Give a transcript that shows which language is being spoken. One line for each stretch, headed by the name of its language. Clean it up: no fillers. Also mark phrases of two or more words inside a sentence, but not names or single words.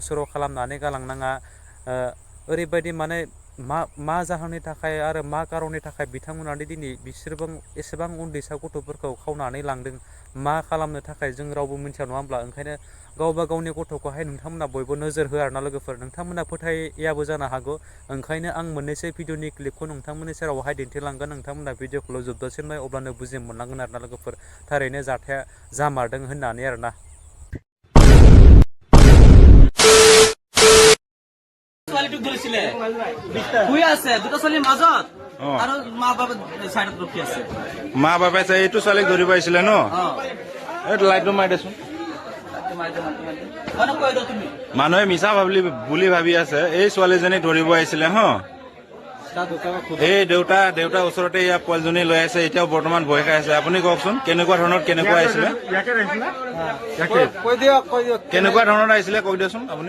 Bodo: सोराव खालामनानै गालांनाङा ओरैबायदि माने मा जाहोननि थाखाय आरो मा कारननि थाखाय बिथांमोनानो दिनै एसेबां उन्दैसा गथ'फोरखौ खावनानै लांदों मा खालामनो थाखाय जों रावबो मिथिया नङा होमब्ला ओंखायनो गावबा गावनि गथ'खौहाय नोंथांमोना बयबो नोजोर हो आरोना लोगोफोर नोंथांमोना फोथायाबो जानो हागौ ओंखायनो आं मोननैसो भिडिअनि क्लिपखौ नोंथांमोननि सेरावहाय दिन्थिलांगोन नोंथांमोना भिडिअखौल' जोबजासिम नाय अब्लानो बुजि मोनलांगोन आरोना लोगोफोर थारैनो जाथाया जामारदों होननानै आरोना
Assamese: ছোৱালীটোক ধৰিছিলে শুই আছে দুটা ছোৱালীৰ মাজত আৰু মা বাবা চাইডত ৰখি আছে মা বাবাই চাই এইটো ছোৱালীক ধৰিব আহিছিলে ন এইটো লাইটটো মাৰি দেচোন মানুহে মিছা বুলি ভাবি আছে এই ছোৱালীজনীক ধৰিব আহিছিলে হ এই দেউতা ওচৰতে ইয়াৰ পোৱালীজনী লৈ আছে এতিয়াও বৰ্তমান ভয় খাই আছে আপুনি কওকচোন কেনেকুৱা ধৰণৰ আহিছিলে কেনেকুৱা ধৰণৰ আহিছিলে কৈ দিয়কচোন আপুনি